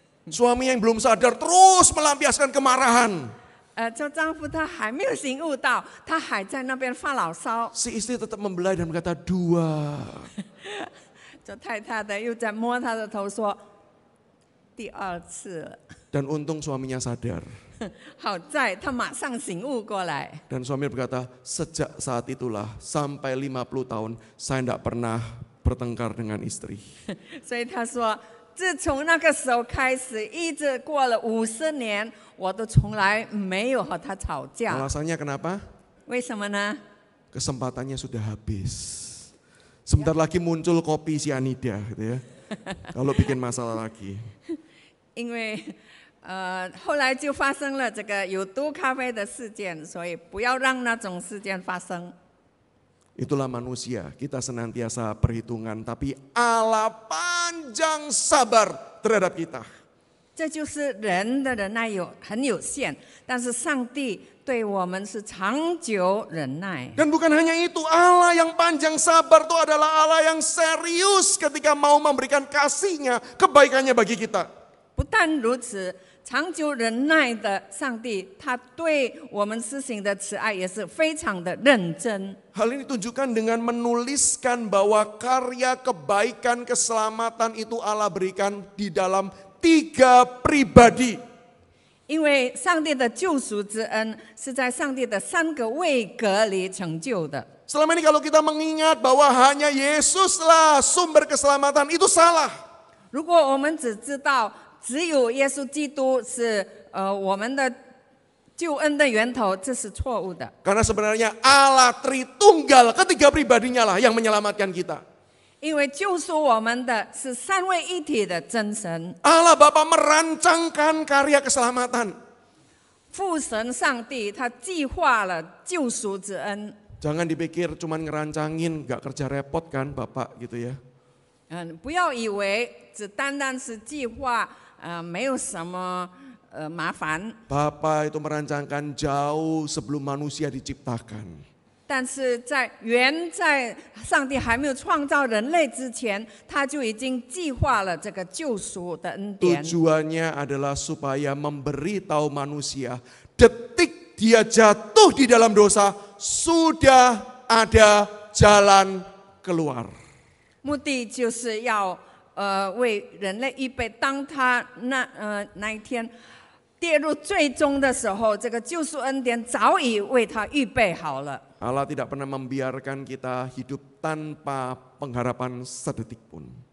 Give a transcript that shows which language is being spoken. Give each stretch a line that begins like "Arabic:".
Indonesian: Suami yang belum sadar terus melampiaskan kemarahan.
Chinese: 做丈夫他还没有醒悟到，他还在那边发牢骚。
Indonesian: Si istri tetap membelai dan berkata 2.
Chinese: 做太太的又在摸他的头说第2次了。
Indonesian: Dan untung suaminya sadar.
Chinese: 好在他马上醒悟过来。
Indonesian: Dan suami berkata, sejak saat itulah sampai 50 tahun saya tidak pernah bertengkar dengan istri.
Chinese: 所以他说，自从那个时候开始，一直过了50年，我都从来没有和他吵架。
Indonesian: Alasannya kenapa?
Chinese: 为什么呢？
Indonesian: Kesempatannya sudah habis. Sebentar lagi muncul kopi sianida gitu ya. Kalau bikin masalah lagi.
Chinese: 因为后来就发生了这个有毒咖啡的事件，所以不要让那种事件发生。
Indonesian: Itulah manusia, kita senantiasa perhitungan, tapi Allah panjang sabar terhadap kita.
Chinese: 这就是人的忍耐很有限，但是上帝对我们是长久忍耐。
Indonesian: Dan bukan hanya itu, Allah yang panjang sabar itu adalah Allah yang serius ketika mau memberikan kasih-Nya, kebaikannya bagi kita.
Chinese: 不但如此，长久忍耐的上帝，他对我们施行的慈爱也是非常的认真。
Indonesian: Hal ini ditunjukkan dengan menuliskan bahwa karya kebaikan keselamatan itu Allah berikan di dalam 3 pribadi.
Chinese: 因为上帝的救赎之恩是在上帝的3个位格里成就的。
Indonesian: Selama ini kalau kita mengingat bahwa hanya Yesuslah sumber keselamatan, itu salah.
Chinese: 如果我们只知道只有耶稣基督是我们的救恩的源头，这是错误的。
Indonesian: Karena sebenarnya Allah Tritunggal ketiga pribadinya lah yang menyelamatkan kita.
Chinese: 因为救赎我们的是三位一体的真神，
Indonesian: Allah Bapa merancangkan karya keselamatan.
Chinese: 父神上帝他计划了救赎之恩。
Indonesian: Jangan dipikir cuman ngerancangin, gak kerja repot kan Bapak gitu ya.
Chinese: 不要以为只单单是计划，没有什么麻烦。
Indonesian: Bapa itu merancangkan jauh sebelum manusia diciptakan.
Chinese: 但是在上帝还没有创造人类之前，他就已经计划了这个救赎的恩典。
Indonesian: Tujuannya adalah supaya memberitahu manusia detik dia jatuh di dalam dosa sudah ada jalan keluar.
Chinese: 目的就是要为人类预备，当他那一天跌入最终的时候，这个救赎恩典早已为他预备好了。
Indonesian: Allah tidak pernah membiarkan kita hidup tanpa pengharapan sedetik pun.